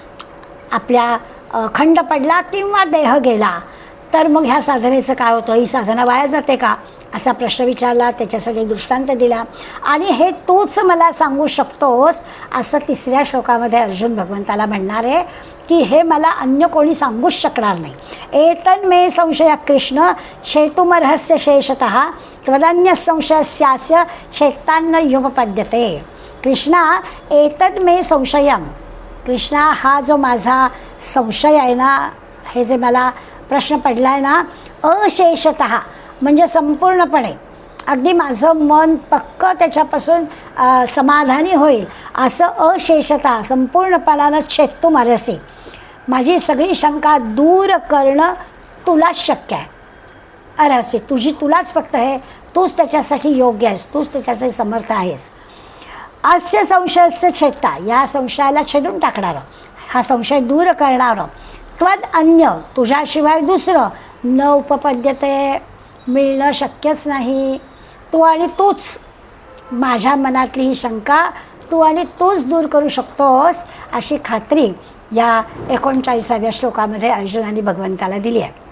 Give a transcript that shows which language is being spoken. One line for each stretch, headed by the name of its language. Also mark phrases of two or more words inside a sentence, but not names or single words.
Marathi: आपल्या खंड पडला किंवा देह गेला तर मग ह्या साधनेचं काय होतं, ही साधना वाया जाते का, असा प्रश्न विचारला, त्याच्यासाठी दृष्टांत दिला. आणि हे तूच मला सांगू शकतोस असं 3ऱ्या श्लोकामध्ये अर्जुन भगवंताला म्हणणार आहे की हे मला अन्य कोणी सांगूच शकणार नाही.
Sanskrit: एतन्मे संशय कृष्ण छेतुमर्हस्य शेषतः त्वदन्य संशयस्यास्य छेत्तान्न युपपद्यते. कृष्णा एतन्मे संशयम,
Marathi: कृष्णा हा जो माझा संशय आहे ना, हे जे मला प्रश्न पडला आहे ना, अशेषतः म्हणजे संपूर्णपणे अगदी माझं मन पक्क त्याच्यापासून समाधानी होईल असं अशेषतः संपूर्णपणानं छेत्तुमर्हसि, माझी सगळी शंका दूर करणं तुलाच शक्य आहे. अर्हसि तुलाच फक्त हे, तूच त्याच्यासाठी योग्य आहेस, तूच त्याच्यासाठी समर्थ आहेस.
Sanskrit: अस्य संशयस्य छेत्ता,
Marathi: या संशयाला छेदून टाकणारं, हा संशय दूर करणारं.
Sanskrit: त्वद अन्य,
Marathi: तुझ्याशिवाय दुसरं
Sanskrit: न उपपद्यते,
Marathi: मिळणं शक्यच नाही. तू आणि तूच, माझ्या मनातली ही शंका तू आणि तूच दूर करू शकतोस अशी खात्री या 39व्या श्लोकामध्ये अर्जुनाने भगवंताला दिली आहे.